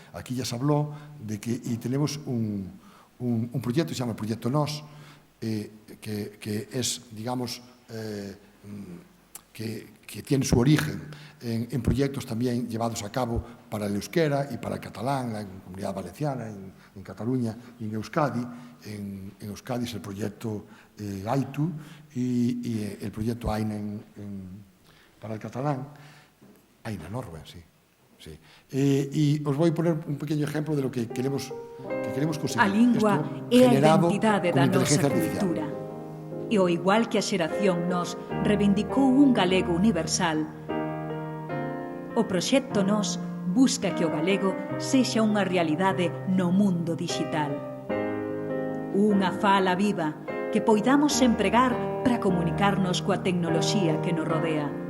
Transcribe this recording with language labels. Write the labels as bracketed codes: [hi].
[es] Aquí ya se habló y tenemos un proyecto que se llama el Proyecto NOS, que es, digamos, que tiene su origen en proyectos también llevados a cabo para el euskera y para el catalán, en la Comunidad Valenciana, en Cataluña y en Euskadi. En Euskadi es el proyecto AITU y el proyecto AINA para el catalán. AINA Norway, sí. Y os voy a poner un pequeño ejemplo de lo que queremos conseguir. [gl] A lingua é a identidade da nosa cultura. E ao igual que a xeración Nos reivindicou un galego universal, o proxecto Nos busca que o galego sexa unha realidade no mundo digital. Unha fala viva que poidamos empregar para comunicarnos coa tecnoloxía que nos rodea.